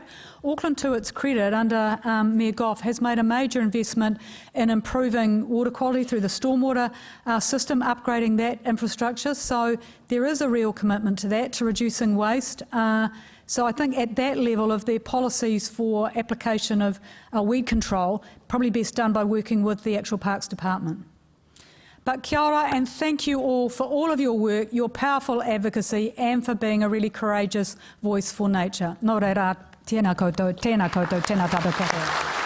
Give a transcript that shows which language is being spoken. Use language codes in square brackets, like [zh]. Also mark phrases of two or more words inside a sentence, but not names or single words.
[en] Auckland, to its credit, under Mayor Goff, has made a major investment in improving water quality through the stormwater system, upgrading that infrastructure. So there is a real commitment to that, to reducing waste. So I think at that level of their policies for application of weed control, probably best done by working with the actual Parks Department. But [mi] kia ora, [en] and thank you all for all of your work, your powerful advocacy, and for being a really courageous voice for nature. [mi] Nō reira, tēnā koutou, tēnā koutou, tēnā tātou katoa.